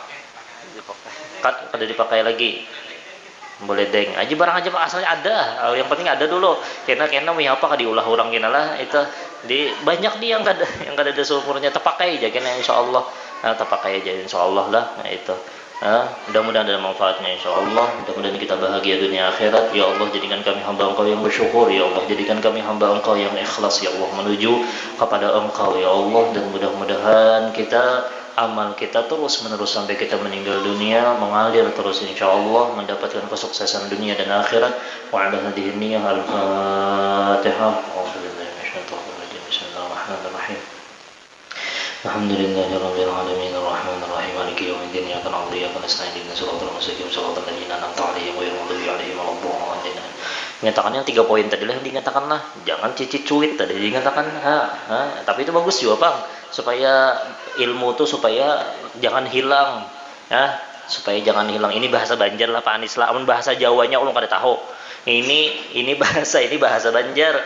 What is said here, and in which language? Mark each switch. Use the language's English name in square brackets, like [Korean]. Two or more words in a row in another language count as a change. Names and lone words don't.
[Banjar] Kada dipakai lagi, boleh deng aja barang aja asalnya ada. Yang penting ada dulu kena apa diulah orang kena lah itu di banyak dia yang kada ada sumurnya terpakai aja kena insyaallah. [Indonesian] Terpakai aja insyaallah lah. Nah itu mudah-mudahan ada manfaatnya insyaallah. Mudah-mudahan kita bahagia dunia akhirat. Ya Allah jadikan kami hamba Engkau yang bersyukur. Ya Allah jadikan kami hamba Engkau yang ikhlas ya Allah menuju kepada Engkau ya Allah. Dan mudah-mudahan amal kita terus menerus sampai kita meninggal dunia mengalir terus insyaallah, mendapatkan kesuksesan dunia dan akhirat. [Arabic] وعلى هذه النية الفاتحة. بسم الله الرحمن الرحيم. الحمد لله رب العالمين الرحمن الرحيم مالك يوم الدين إياك نعبد وإياك نستعين اهدنا الصراط المستقيم صراط الذين أنعمت عليهم غير المغضوب عليهم ولا الضالين. [Indonesian] Menyatakan yang 3 poin tadi lah yang dinyatakan lah. Jangan cicit cuit tadi dinyatakan tapi itu bagus juga, Bang. Supaya ilmu tuh supaya jangan hilang. Ya, supaya jangan hilang. Ini bahasa Banjar lah Pak Anis lah. [Banjar] Amun bahasa Jawanya ulun kada tahu. [Indonesian] Ini bahasa Banjar.